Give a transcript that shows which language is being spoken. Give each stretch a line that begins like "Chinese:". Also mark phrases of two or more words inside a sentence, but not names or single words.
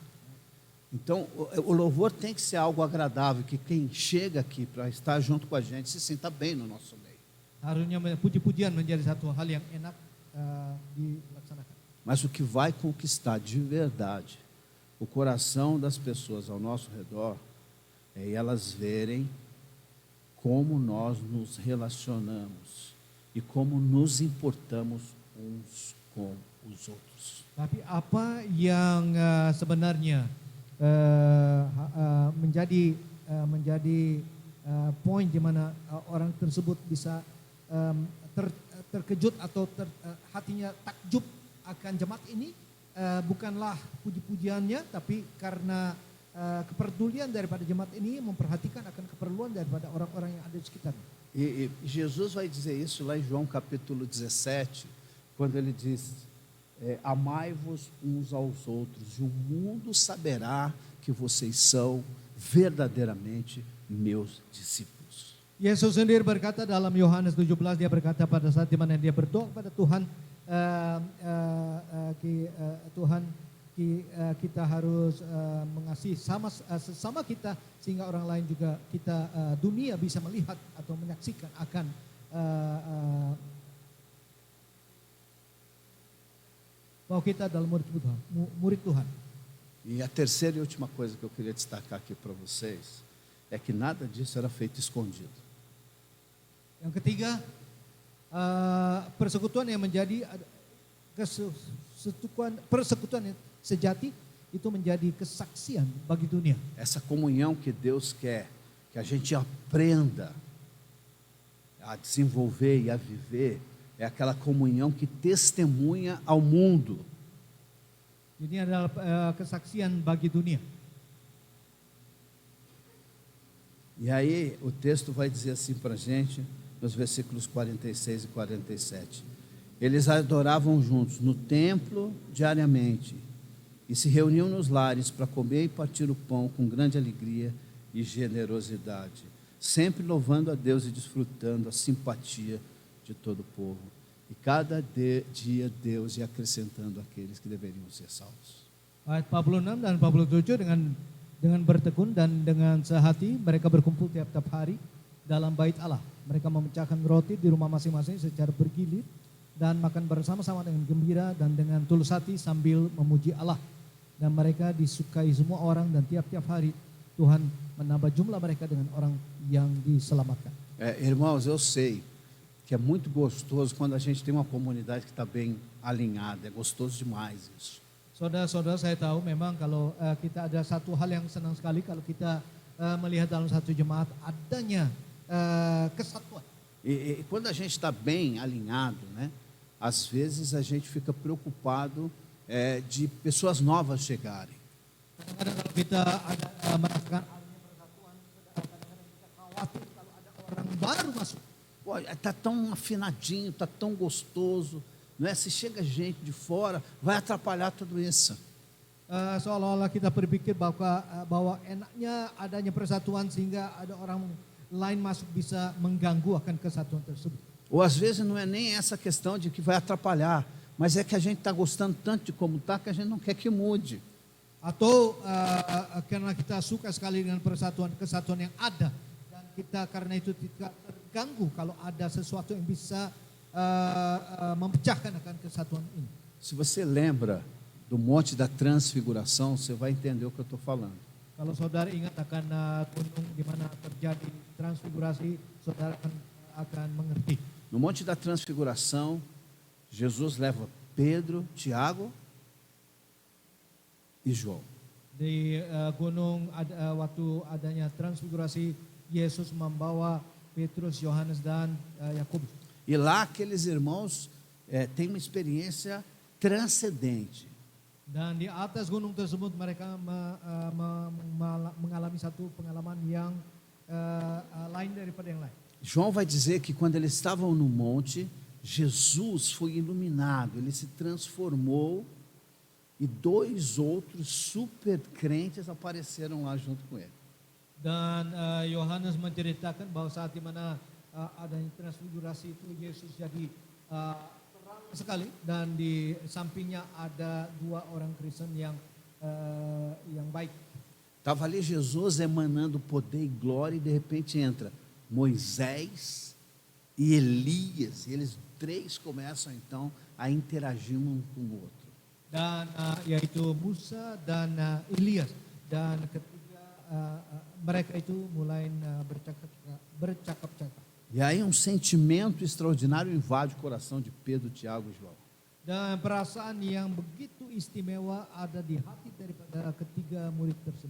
Portuguese: Então, o louvor tem que ser algo agradável, que quem chega aqui para estar junto com a gente se sinta bem no nosso meio.
Indonesian: Harusnya puji-pujian menjadi satu hal yang enak dilaksanakan.
Portuguese: Mas o que vai conquistar de verdade o coração das pessoas ao nosso redor é elas verem como nós nos relacionamos e como nos importamos uns com os outros.
Indonesian: Tapi apa yang sebenarnya menjadi poin di mana orang tersebut bisa terkejut atau hatinya takjub akan jemaat ini bukanlah puji-pujiannya, tapi karena kepedulian daripada jemaat ini memperhatikan akan keperluan daripada orang-orang yang ada di sekitarnya.
Portuguese: E Jesus vai dizer isso lá em João capítulo 17, quando ele diz: amai-vos uns aos outros, e o mundo saberá que vocês são verdadeiramente meus discípulos.
Indonesian: Yesus sendiri berkata dalam Yohanes 17, dia berkata pada saat di mana dia berdoa kepada Tuhan, kita harus mengasihi sesama kita, sehingga orang lain juga dunia bisa melihat atau menyaksikan akan bahwa kita adalah murid Tuhan.
Portuguese: E a terceira e última coisa que eu queria destacar aqui para vocês é que nada disso era feito escondido.
Indonesian: Yang ketiga, persekutuan yang menjadi persekutuan yang sejati itu menjadi kesaksian bagi dunia.
Portuguese: Essa comunhão que Deus quer que a gente aprenda a desenvolver e a viver é aquela comunhão que testemunha ao mundo.
Indonesian: Ini adalah kesaksian bagi dunia.
Portuguese: E aí o texto vai dizer assim para a gente, nos versículos 46 e 47. Eles adoravam juntos no templo diariamente e se reuniam nos lares para comer e partir o pão com grande alegria e generosidade, sempre louvando a Deus e desfrutando a simpatia de todo o povo. E cada dia Deus ia acrescentando aqueles que deveriam ser salvos.
Indonesian: Ayat 46 dan 47, dengan bertekun dan dengan sehati mereka berkumpul tiap-tiap hari dalam bait Allah. Mereka memecahkan roti di rumah masing-masing secara bergilir dan makan bersama-sama dengan gembira dan dengan tulus hati sambil memuji Allah. Dan mereka disukai semua orang, dan tiap-tiap hari Tuhan menambah jumlah mereka dengan orang yang diselamatkan.
Portuguese: Irmãos, eu sei que é muito gostoso quando a gente tem uma comunidade que está bem alinhada. É gostoso demais isso.
Indonesian: Saudara-saudara, saya tahu memang kalau kita ada satu hal yang senang sekali kalau kita melihat dalam satu jemaat adanya kesatuan.
Portuguese: E quando a gente está bem alinhado, né? Às vezes a gente fica preocupado de pessoas novas chegarem.
Indonesian: Kadang-kadang kalau kita merasakan adanya persatuan, kadang-kadang kita khawatir kalau ada orang baru masuk.
Portuguese: Está tão afinadinho, está tão gostoso, não é? Se chega gente de fora, vai atrapalhar tudo isso.
Indonesian: Seolah-olah kita berpikir bahwa enaknya adanya persatuan sehingga ada orang lain masuk bisa mengganggu akan kesatuan tersebut.
Portuguese: Ou às vezes não é nem essa questão de que vai atrapalhar, mas é que a gente está gostando tanto de como está que a gente não quer que mude.
Indonesian: Atau karena kita suka sekali dengan kesatuan yang ada, dan kita karena itu tidak terganggu kalau ada sesuatu yang bisa memecahkan akan kesatuan ini.
Portuguese: Se você lembra do Monte da Transfiguração, você vai entender o que eu estou falando.
Indonesian: Kalau saudara ingat akan gunung di mana terjadi transfigurasi, saudara akan mengerti.
Portuguese: No Monte da Transfiguração, Jesus leva Pedro, Tiago e João.
Indonesian: Di gunung waktu adanya transfigurasi, Yesus membawa Petrus, Yohanes dan Yakobus.
Portuguese: E lá aqueles irmãos têm uma experiência transcendente.
Indonesian: Dan di atas gunung tersebut mereka mengalami satu pengalaman yang lain daripada yang lain.
Portuguese: João vai dizer que quando eles estavam no monte, Jesus foi iluminado, ele se transformou e dois outros super crentes apareceram lá junto com ele.
Indonesian: Dan Yohanes menceritakan bahwa saat di mana adanya transfigurasi itu Yesus jadi terang sekali, dan di sampingnya ada dua orang Kristen yang baik.
Portuguese: Estava ali Jesus emanando poder e glória e de repente entra Moisés e Elias, e eles três começam então a interagir um com o outro.
Indonesian: Dan yaitu Musa dan Elias, dan ketiga mereka itu mulai bercakap-cakap.
Portuguese: E aí um sentimento extraordinário invade o coração de Pedro, Tiago e João.
Indonesian: Dan perasaan yang begitu istimewa ada di hati daripada ketiga murid tersebut.